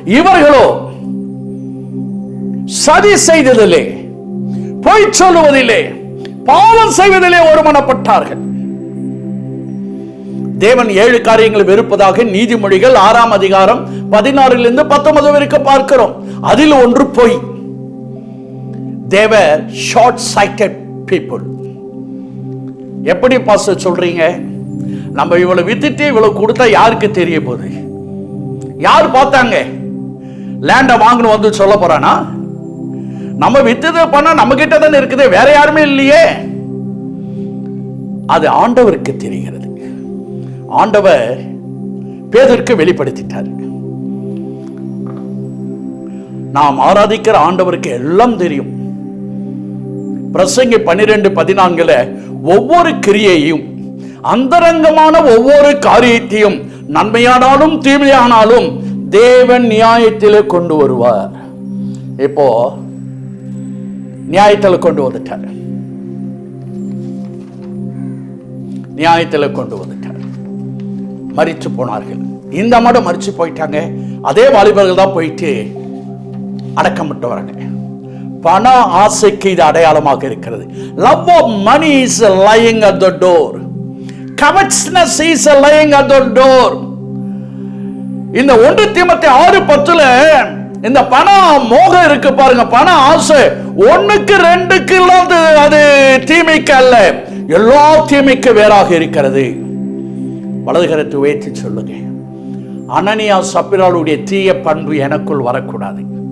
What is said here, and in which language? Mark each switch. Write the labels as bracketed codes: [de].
[ta] இவர்களோ சதி செய்ததிலே, பொய் சொல்லுவதிலே, பாவம் செய்வதிலே ஒருமனப்பட்டார்கள். தேவன் 7 காரியங்கள் வெறுப்பதாக நீதிமொழிகள் 6ஆம் அதிகாரம் 16 19 வரைக்கும் பார்க்கிறோம். அதில் ஒன்று பொய். [en] They were short-sighted people. [ta] எப்படி பாஸ்டர் சொல்றீங்க? நம்ம இவ்வளவு வித்துட்டு இவ்வளவு கொடுத்தா யாருக்கு தெரிய போகுது? யார் பார்த்தாங்க? லேண்ட வாங்கணும் வந்து சொல்ல போறானா? நம்ம வித்தது பண்ணா நம்ம கிட்ட தானே இருக்குது, வேற யாருமே இல்லையே. அது ஆண்டவருக்கு தெரிகிறது. ஆண்டவர் பேதுருக்கு வெளிப்படுத்திட்டார். நாம் ஆராதிக்கிற ஆண்டவருக்கு எல்லாம் தெரியும். பிரசங்கி 12:14 ஒவ்வொரு கிரியையும், அந்தரங்கமான ஒவ்வொரு காரியத்தையும், நன்மையானாலும் தீமையானாலும் தேவன் நியாயத்திலே கொண்டு வருவார். இப்போ நியாயத்தில் கொண்டு வந்துட்டார், நியாயத்தில் கொண்டு வந்துட்டார். மரிச்சு போனார்கள். இந்த மாடம் மரிச்சு போயிட்டாங்க. அதே வாலிபர்கள் தான் போயிட்டு அடக்கம் விட்டு வராங்க. பண ஆசைக்கு இது அடையாளமாக இருக்கிறது. [en] Love of money is lying at the door. Covetousness is lying at the door. [ta] இந்த 1 தீமோத்தேயு 6:10 இந்த பண மோகம் இருக்கு பாருங்க, பண ஆசை 1க்கு 2க்கு இல்லாத, அது தீமைக்கு அல்ல, எல்லா தீமைக்கு வேறாக இருக்கிறது. வலதுகரத்தை உயர்த்தி சொல்லுங்க, அனனியா சப்பிராளுடைய தீய பண்பு எனக்குள் வரக்கூடாது.